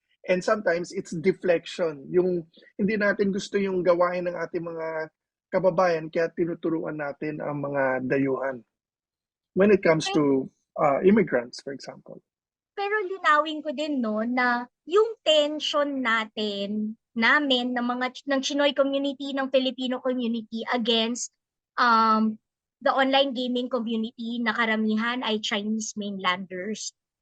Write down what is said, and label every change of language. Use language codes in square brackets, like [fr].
[en] And sometimes it's deflection. [tl] Yung hindi natin gusto yung gawain ng ating mga kababayan kaya tinuturuan natin ang mga dayuhan. [en] When it comes to immigrants, for example. [tl] Pero linawin ko din no na yung tension namin ng Chinoy community, ng Filipino community [en] against the online gaming community [tl] na karamihan ay Chinese mainlanders.